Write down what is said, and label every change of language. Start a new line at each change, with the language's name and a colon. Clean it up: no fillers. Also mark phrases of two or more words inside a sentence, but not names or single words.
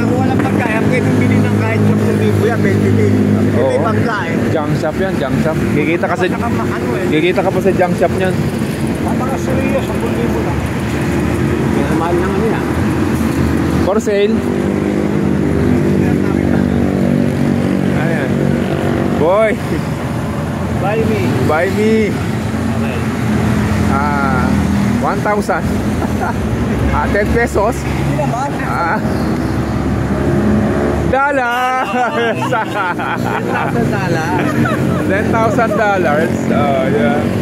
Filipino: Kung walang banggayan, pwede bili ng kahit 10,000 yan, 20,000. Ito may bangga eh.
English: Junk shop
Filipino: yan,
English: junk shop.
Filipino: Kikita ka Saka pa sa
English: junk shop
Filipino: niyan. mga serious, 10,000 lang. Kaya mahal naman yan.
English: For sale. Ayan. Boy, Buy me. buy me. Okay. 1,000. 10 pesos.
Filipino: Hindi naman.
English: Dollars. $10,000. $10,000. Oh, yeah.